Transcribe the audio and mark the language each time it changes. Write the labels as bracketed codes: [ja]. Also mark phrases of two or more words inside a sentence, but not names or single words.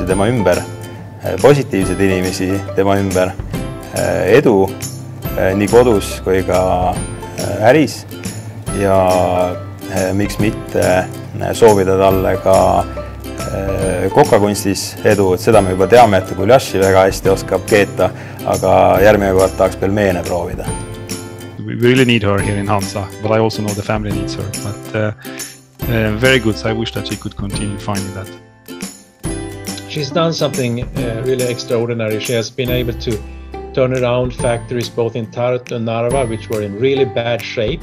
[et] tema ümber, positiivseid inimesi tema ümber, edu nii kodus kui ka äris ja miks mitte soovida talle ka kokakunstis edu, et seda me juba teame, et guljaši väga hästi oskab keeta, aga järgmine kord tahaks veel meene proovida. [en] We really need her here in Hansa, but I also know the family needs her. But very good, so I wish that she could continue finding that. She's done something really extraordinary. She has been able to turn around factories both in Tartu and Narva, which were in really bad shape.